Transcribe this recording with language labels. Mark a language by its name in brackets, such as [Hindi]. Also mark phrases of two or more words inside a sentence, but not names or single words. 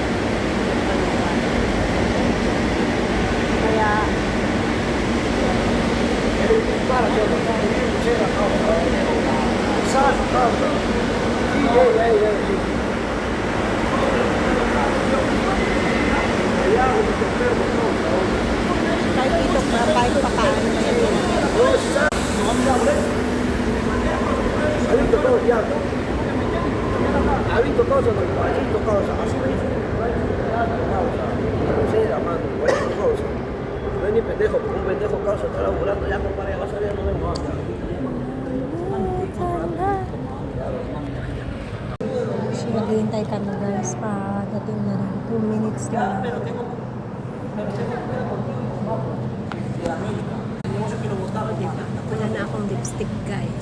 [Filipino] Kaya kahit dito kahit pa paano na yun. [Spanish] Ha visto cosas, ha visto cosas, así me dice. No sé, la mano, ha visto cosas. No es ni pendejo, porque un pendejo causa está laburando ya con pareja, vas a ver, no vengo a [Filipino] So, maghihintay kami, guys, pagdating na rin. 2 minutes na lang. Wala na akong lipstick, guys.